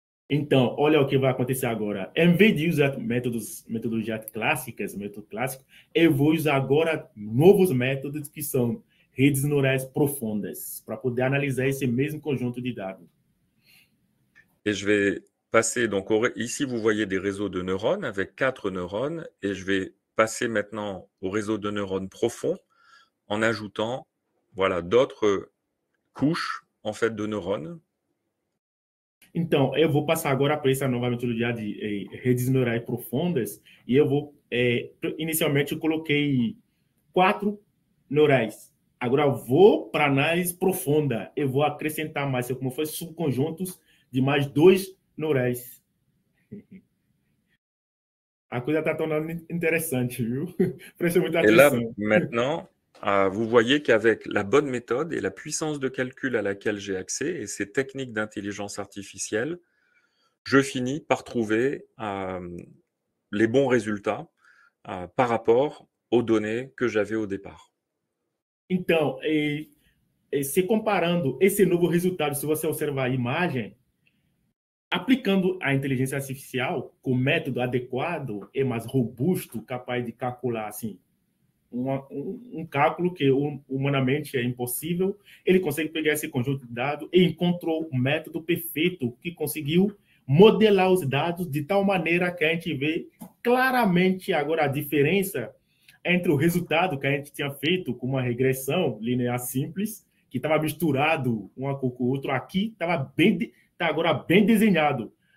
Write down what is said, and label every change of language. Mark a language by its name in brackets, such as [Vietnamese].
[Portuguese] Então, olha o que vai acontecer agora. Em vez de usar metodologias clássicas, método clássico, eu vou usar agora novos métodos que são redes neurais profundas, para poder analisar esse mesmo conjunto de dados. [French] et je vais passer, donc ici vous voyez des réseaux de neurones avec 4 neurones, et je vais passer maintenant au réseau de neurones profond en ajoutant voilà, d'autres couches en fait, de neurones. [Portuguese] Então, eu vou passar agora para essa nova metodologia de redes neurais profundas e eu vou, inicialmente eu coloquei 4 neurais. Agora eu vou para análise profunda, eu vou acrescentar mais, como fosse subconjuntos de mais 2 neurais. A coisa está tornando interessante, viu? Preste muita [French] Et là, [Portuguese] atenção. [French] maintenant, vous voyez qu'avec la bonne méthode et la puissance de calcul à laquelle j'ai accès et ces techniques d'intelligence artificielle, je finis par trouver les bons résultats par rapport aux données que j'avais au départ. [Portuguese] Então, se comparando esse novo resultado, se você observar a imagem, aplicando a inteligência artificial com método adequado e mais robusto, capaz de calcular assim, um cálculo que humanamente é impossível, ele consegue pegar esse conjunto de dados e encontrou um método perfeito que conseguiu modelar os dados de tal maneira que a gente vê claramente agora a diferença entre o resultado que a gente tinha feito com uma regressão linear simples, que estava misturado um com o outro, aqui está agora bem desenhado.